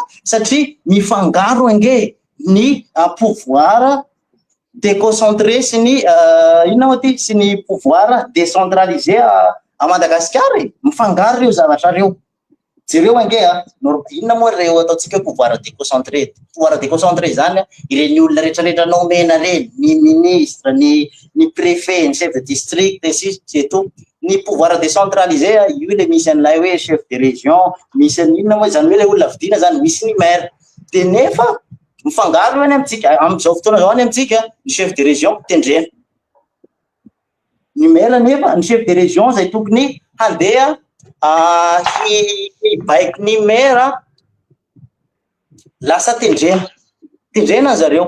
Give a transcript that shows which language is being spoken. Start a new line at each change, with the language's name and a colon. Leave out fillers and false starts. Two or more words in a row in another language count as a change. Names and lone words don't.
Malagasy: Satria mifangaro ange ny
French: pouvoir déconcentré
Malagasy: sy ny inona moa ty sy ny
French: pouvoir décentralisé à
Malagasy: Madagasikara mifangaro reo zavatra reo. Jereo ange inona moa reo ataotsika
French: pouvoir déconcentré. Pouvoir déconcentré
Malagasy: zany ireny olona rehetrarehetra nomena reny, ny ministre, ny préfet, ny
French: chef de district c'est tout.
Malagasy: Ny
French: pouvoir décentralisé
Malagasy: io le misy an'ilay hoe
French: chef de région,
Malagasy: misy inona moa zany hoe le olona vidina zany misy ny maire. De nefa mifangaro any amitsika am'izao fotoana zao any amitsika ny
French: chef de région
Malagasy: tendrena. Ny maire nefa ny
French: chef de région
Malagasy: zay tokony handeha hibaiko ny maire lasa tendrena zareo.